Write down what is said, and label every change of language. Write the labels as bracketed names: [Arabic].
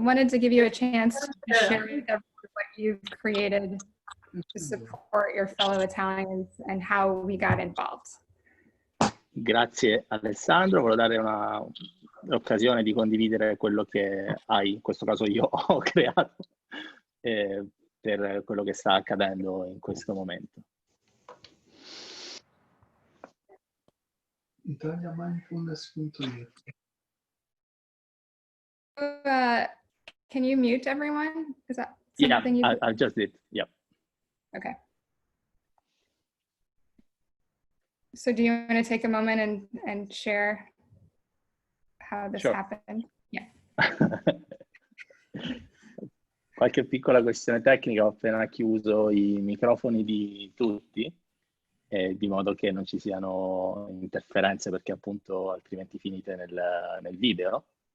[English] Wanted to give you a chance to share with everyone what you've created to support your fellow Italians and how we got involved. [Italian] Grazie Alessandro, volevo dare l'occasione di condividere quello che hai, in questo caso io ho creato, per quello che sta accadendo in questo momento. Italia mindfulness.it. [English] Can you mute everyone? Is that something Yeah, I just did. Yeah. Okay. So do you want to take a moment and share how this happened? Yeah. [Italian] Qualche piccola questione tecnica, ho appena chiuso i microfoni di tutti, di modo che non ci siano interferenze, perché appunto altrimenti finite nel video.